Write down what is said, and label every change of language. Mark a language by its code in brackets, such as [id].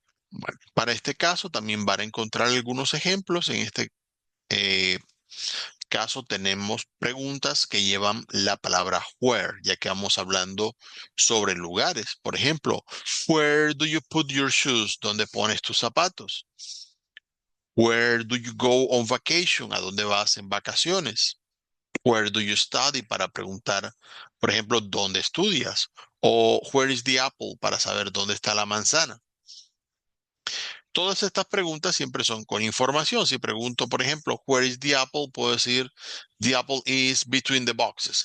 [es] Bueno, para este caso también van a encontrar algunos ejemplos. En este eh, caso tenemos preguntas que llevan la palabra where, ya que vamos hablando sobre lugares. Por ejemplo, [en] where do you put your shoes? [es] ¿Dónde pones tus zapatos? [en] Where do you go on vacation? [es] ¿A dónde vas en vacaciones? [en] Where do you study? [es] Para preguntar, por ejemplo, ¿dónde estudias? O [en] where is the apple? [es] Para saber dónde está la manzana. Todas estas preguntas siempre son con información. Si pregunto, por ejemplo, [en] where is the apple? [es] Puedo decir, [en] the apple is between the boxes.